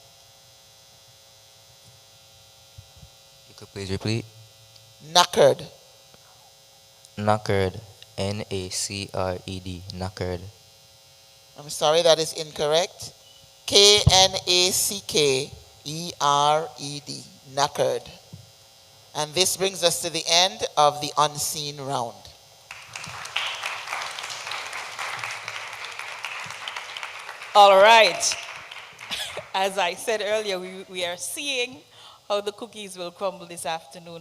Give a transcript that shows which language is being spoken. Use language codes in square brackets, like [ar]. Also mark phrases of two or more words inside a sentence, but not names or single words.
[en] You could please repeat. Knackered. Knackered. N-A-C-R-E-D. Knackered. I'm sorry, that is incorrect. K-N-A-C-K-E-R-E-D. Knackered. And this brings us to the end of the unseen round. All right. As I said earlier, we are seeing how the cookies will crumble this afternoon.